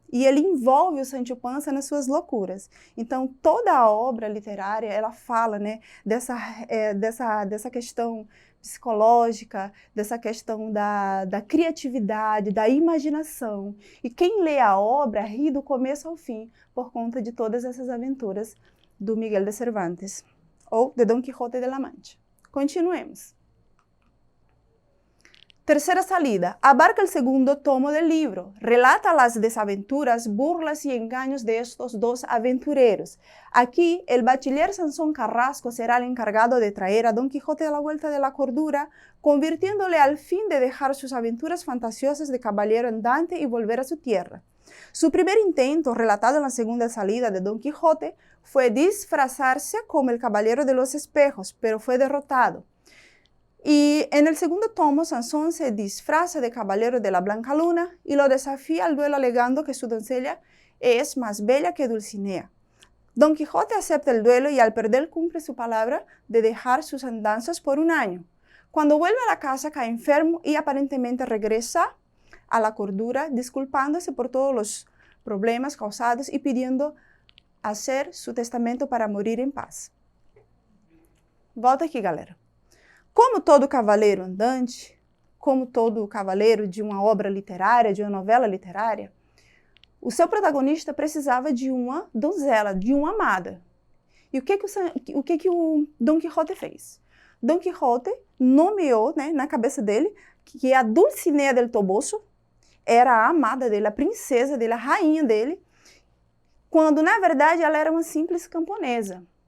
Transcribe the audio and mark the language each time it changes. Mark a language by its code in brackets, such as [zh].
[pt] E ele envolve o Sancho Panza nas suas loucuras. Então, toda a obra literária, ela fala, né, dessa questão psicológica, dessa questão da criatividade, da imaginação. E quem lê a obra ri do começo ao fim, por conta de todas essas aventuras do Miguel de Cervantes, ou de Don Quijote de la Mancha. Continuemos. [es] Tercera salida. Abarca el segundo tomo del libro. Relata las desaventuras, burlas y engaños de estos dos aventureros. Aquí, el bachiller Sansón Carrasco será el encargado de traer a Don Quijote a la vuelta de la cordura, convirtiéndole al fin de dejar sus aventuras fantasiosas de caballero andante y volver a su tierra. Su primer intento, relatado en la segunda salida de Don Quijote, fue disfrazarse como el caballero de los espejos, pero fue derrotado. Y en el segundo tomo, Sansón se disfraza de caballero de la Blanca Luna y lo desafía al duelo alegando que su doncella es más bella que Dulcinea. Don Quijote acepta el duelo y al perder cumple su palabra de dejar sus andanzas por un año. Cuando vuelve a la casa cae enfermo y aparentemente regresa a la cordura, disculpándose por todos los problemas causados y pidiendo hacer su testamento para morir en paz. [pt] Volta aqui, galera. Como todo cavaleiro andante, como todo cavaleiro de uma obra literária, de uma novela literária, o seu protagonista precisava de uma donzela, de uma amada. E o que o Don Quixote fez? Don Quixote nomeou, né, na cabeça dele que a Dulcinea del Toboso era a amada dele, a princesa dele, a rainha dele, quando na verdade ela era uma simples camponesa.